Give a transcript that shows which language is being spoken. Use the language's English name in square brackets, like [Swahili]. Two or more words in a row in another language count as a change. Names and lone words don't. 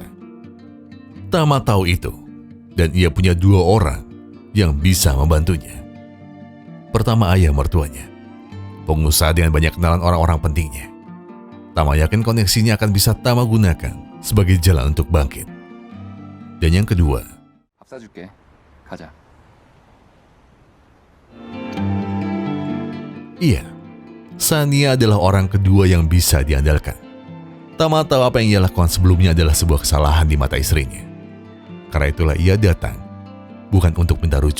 [Indonesian] Tama tahu itu, dan ia punya 2 orang yang bisa membantunya. Pertama, ayah mertuanya, pengusaha dengan banyak kenalan orang-orang pentingnya. Tama yakin koneksinya akan bisa Tama gunakan sebagai jalan untuk bangkit. Dan yang kedua, [Korean] 밥 사줄게. 가자. [Indonesian] iya, Sania adalah orang kedua yang bisa diandalkan. Tama tahu apa yang ia lakukan sebelumnya adalah sebuah kesalahan di mata istrinya. Karena itulah ia datang, bukan untuk minta rujuk.